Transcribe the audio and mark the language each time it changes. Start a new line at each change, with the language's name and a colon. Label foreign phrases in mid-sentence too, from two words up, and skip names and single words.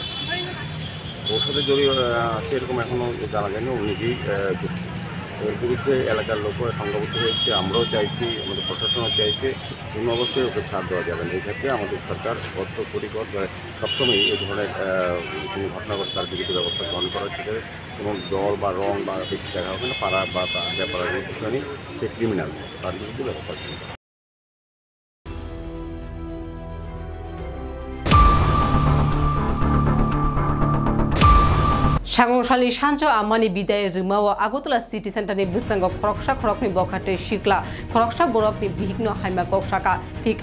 Bangla: ওর সাথে জড়িয়ে আছে এরকম এখনও জানা যায়নি উনি যে এর বিরুদ্ধে এলাকার লোক সংঘবদ্ধ হয়েছে আমরাও চাইছি আমাদের প্রশাসনও চাইছে কোনো অবস্থায় ওকে ছাড় দেওয়া যাবে না এই ক্ষেত্রে আমাদের সরকার বদ্ধপরিকর সবসময় এই ধরনের কোনো ঘটনা ঘটে তার বিরুদ্ধে ব্যবস্থা গ্রহণ করা হচ্ছে এবং দল বা রং বা ব্যক্তি দেখা হবে না পাড়া বা ব্যাপার বিষয় সে ক্রিমিনাল তার বিরুদ্ধে ব্যবস্থা করতে
Kok Borok: Sangosali Shancho Amani Bidai Rimawa Agotula City Center ni Bisango Kroksha Krokni Bokate Shikla Kroksha Borok ni Bihigno Haima Kokshaka Tik